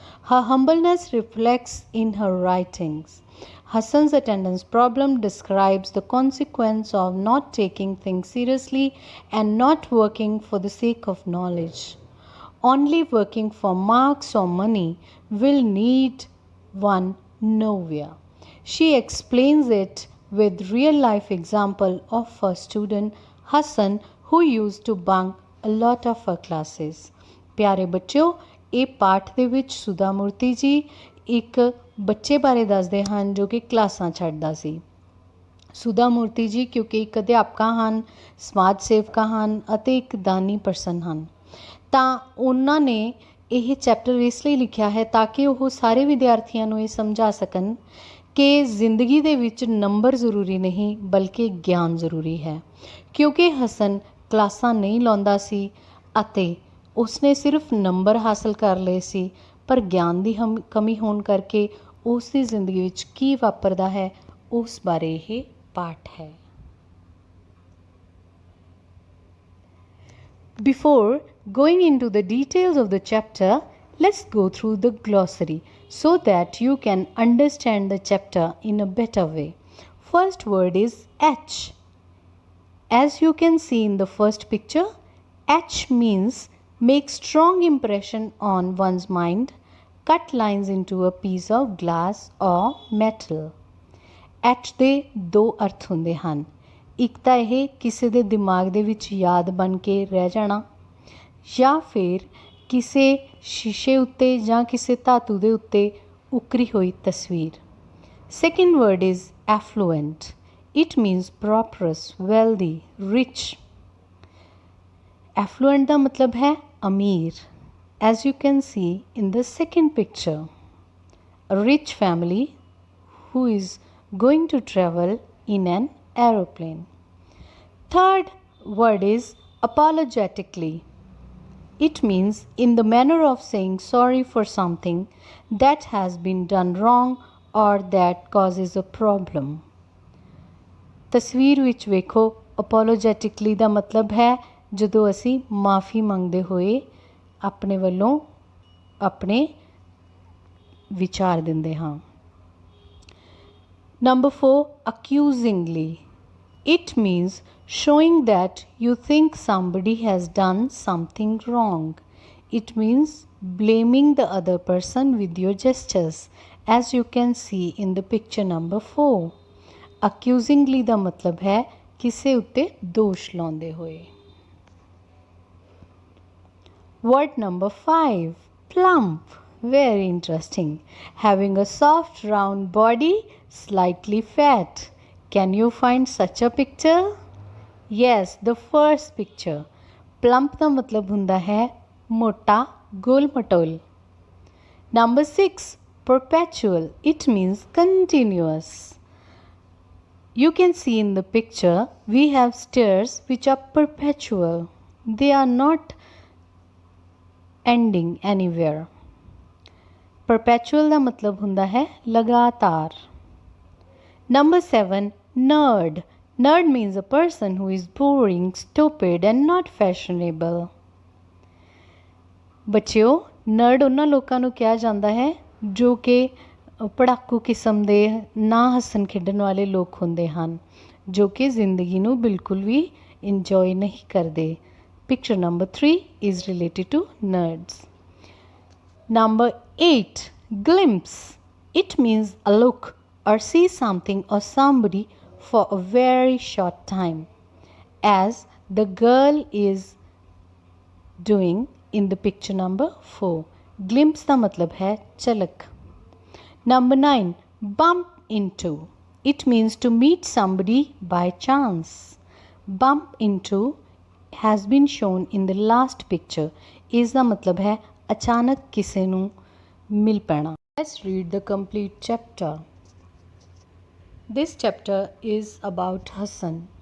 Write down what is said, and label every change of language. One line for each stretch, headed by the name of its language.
English: Her humbleness reflects in her writings. Hassan's Attendance Problem describes the consequence of not taking things seriously and not working for the sake of knowledge. Only working for marks or money will lead one nowhere. She explains it with real-life example of her student Hassan, who used to bunk a lot of her classes.
Punjabi: ਪਿਆਰੇ ਬੱਚਿਓ, ਇਹ ਪਾਠ ਦੇ ਵਿੱਚ ਸੁਧਾ ਮੂਰਤੀ ਜੀ ਇੱਕ ਬੱਚੇ ਬਾਰੇ ਦੱਸਦੇ ਹਨ ਜੋ ਕਿ ਕਲਾਸਾਂ ਛੱਡਦਾ ਸੀ। ਸੁਧਾ ਮੂਰਤੀ ਜੀ ਕਿਉਂਕਿ ਇੱਕ ਅਧਿਆਪਕਾ ਹਨ, ਸਮਾਜ ਸੇਵਕਾ ਹਨ ਅਤੇ ਇੱਕ ਦਾਨੀ ਪਰਸਨ ਹਨ, ਤਾਂ ਉਹਨਾਂ ਨੇ ਇਹ ਚੈਪਟਰ ਇਸ ਲਈ ਲਿਖਿਆ ਹੈ ਤਾਂ ਕਿ ਉਹ ਸਾਰੇ ਵਿਦਿਆਰਥੀਆਂ ਨੂੰ ਇਹ ਸਮਝਾ ਸਕਣ ਕਿ ਜ਼ਿੰਦਗੀ ਦੇ ਵਿੱਚ ਨੰਬਰ ਜ਼ਰੂਰੀ ਨਹੀਂ ਬਲਕਿ ਗਿਆਨ ਜ਼ਰੂਰੀ ਹੈ। ਕਿਉਂਕਿ ਹਸਨ ਕਲਾਸਾਂ ਨਹੀਂ ਲਾਉਂਦਾ ਸੀ ਅਤੇ ਉਸਨੇ ਸਿਰਫ ਨੰਬਰ ਹਾਸਲ ਕਰ ਲਏ ਸੀ, ਪਰ ਗਿਆਨ ਦੀ ਕਮੀ ਹੋਣ ਕਰਕੇ ਉਸ ਦੀ ਜ਼ਿੰਦਗੀ ਵਿੱਚ ਕੀ ਵਾਪਰਦਾ ਹੈ ਉਸ ਬਾਰੇ ਇਹ ਪਾਠ ਹੈ।
English: Before going into the details of the chapter, let's go through the glossary so that you can understand the chapter in a better way. First word is H. As you can see in the first picture, H means make strong impression on one's mind, cut lines into a piece of glass or metal.
Punjabi: At ਦੇ ਦੋ ਅਰਥ ਹੁੰਦੇ ਹਨ। ਇੱਕ ਤਾਂ ਇਹ ਕਿਸੇ ਦੇ ਦਿਮਾਗ ਦੇ ਵਿੱਚ ਯਾਦ ਬਣ ਕੇ ਰਹਿ ਜਾਣਾ, ਜਾਂ ਫਿਰ ਕਿਸੇ ਸ਼ੀਸ਼ੇ ਉੱਤੇ ਜਾਂ ਕਿਸੇ ਧਾਤੂ ਦੇ ਉੱਤੇ ਉਕਰੀ ਹੋਈ ਤਸਵੀਰ।
English: Second word is affluent. It means prosperous, wealthy, rich.
Punjabi: Effluent ਦਾ ਮਤਲਬ ਹੈ ਅਮੀਰ।
English: As you can see in the second picture, a rich family who is going to travel in an aeroplane. Third word is apologetically. It means in the manner of saying sorry for something that has been done wrong or that causes a problem.
Punjabi: ਤਸਵੀਰ ਵਿੱਚ ਵੇਖੋ, apologetically ਦਾ ਮਤਲਬ ਹੈ ਜਦੋਂ ਅਸੀਂ ਮਾफ़ੀ ਮੰਗਦੇ ਹੋਏ ਆਪਣੇ ਵੱਲੋਂ ਆਪਣੇ ਵਿਚਾਰ ਦਿੰਦੇ ਹਾਂ।
English: Number 4, accusingly. It means showing that you think somebody has done something wrong. It means blaming the other person with your gestures, as you can see in the picture number 4.
Punjabi: Accusingly ਦਾ ਮਤਲਬ ਹੈ ਕਿਸੇ ਉੱਤੇ ਦੋਸ਼ ਲਾਉਂਦੇ ਹੋਏ।
English: Word number 5, plump. Very interesting. Having a soft round body, slightly fat. Can you find such a picture? Yes, the first picture.
Punjabi: Plump ਦਾ ਮਤਲਬ ਹੁੰਦਾ ਹੈ ਮੋਟਾ, ਗੋਲ ਮਟੋਲ।
English: Number 6, perpetual. It means continuous. You can see in the picture we have stairs which are perpetual. They are not ending anywhere.
Punjabi: Perpetual ਦਾ ਮਤਲਬ ਹੁੰਦਾ ਹੈ ਲਗਾਤਾਰ।
English: Number 7, nerd. Nerd means a person who is boring, stupid and not fashionable.
Punjabi: ਬੱਚਿਓ, ਨਰਡ ਉਹਨਾਂ ਲੋਕਾਂ ਨੂੰ ਕਿਹਾ ਜਾਂਦਾ ਹੈ ਜੋ ਕਿ ਪੜਾਕੂ ਕਿਸਮ ਦੇ ਨਾ ਹੱਸਣ ਖੇਡਣ ਵਾਲੇ ਲੋਕ ਹੁੰਦੇ ਹਨ, ਜੋ ਕਿ ਜ਼ਿੰਦਗੀ ਨੂੰ ਬਿਲਕੁਲ ਵੀ ਇੰਜੋਏ ਨਹੀਂ ਕਰਦੇ।
English: Picture number 3 is related to nerds. Number 8, glimpse. It means a look or see something or somebody for a very short time, as the girl is doing in the picture number 4.
Punjabi: Glimpse ਦਾ ਮਤਲਬ ਹੈ ਝਲਕ।
English: Number 9, bump into. It means to meet somebody by chance. Bump into has been shown in the last picture.
Punjabi: ਇਸ ਦਾ ਮਤਲਬ ਹੈ ਅਚਾਨਕ ਕਿਸੇ ਨੂੰ ਮਿਲ ਪੈਣਾ।
English: Let's read the complete chapter. This chapter is about Hassan.